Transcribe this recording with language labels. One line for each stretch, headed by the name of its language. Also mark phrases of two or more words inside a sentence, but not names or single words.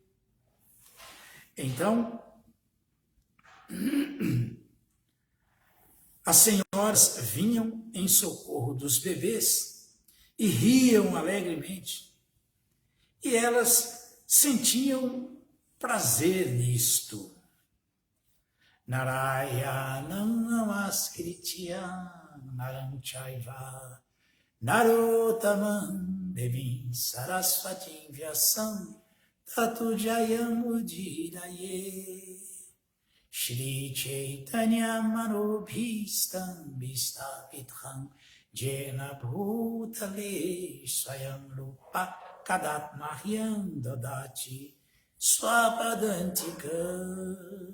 Portuguese: Então, as senhoras vinham em socorro dos bebês e riam alegremente. E elas sentiam prazer nisto.
Sanskrit: Narayanam namaskritya naram chaiva narotamam devim sarasvatim vyasam tatu jayam udiraye. Shri Chaitanya Manobhistam Vistapitham Jena Bhutale Swayam Rupa Kadat Mahyam Dadati Swapadantika.